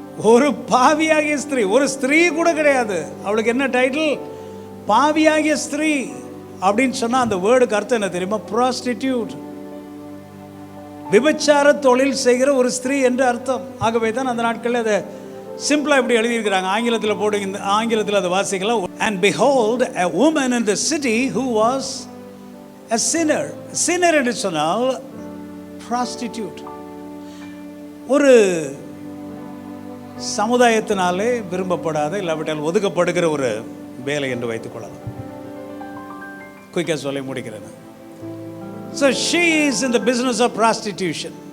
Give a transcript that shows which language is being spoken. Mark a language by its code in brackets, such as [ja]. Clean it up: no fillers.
[ta] ஒரு பாவியாகிய ஸ்திரீ, ஒரு ஸ்திரீ கூட கிடையாது. அவளுக்கு என்ன டைட்டில்? பாவியாகிய ஸ்திரீ அப்படின்னு சொன்னால் அந்த வேர்டுக்கு அர்த்தம் என்ன தெரியுமா? ப்ராஸ்டிடியூட், விபச்சார தொழில் செய்கிற ஒரு ஸ்திரீ என்று அர்த்தம். ஆகவே தான் அந்த நாட்களில் அதை சிம்பிளாக இப்படி எழுதியிருக்கிறாங்க. ஆங்கிலத்தில் போடுங்க, இந்த ஆங்கிலத்தில் அதை வாசிக்கலாம். [en] And behold, a woman in the city who was a sinner. [ta] Sinner என்று சொன்னால் prostitute. ஒரு சமுதாயத்தினாலே விரும்பப்படாத, இல்லாவிட்டால் ஒதுக்கப்படுகிற ஒரு வேலை என்று வைத்துக் கொள்ளலாம். குயிக்காக சொல்லி முடிக்கிறேன். [en] So she is in the business of prostitution.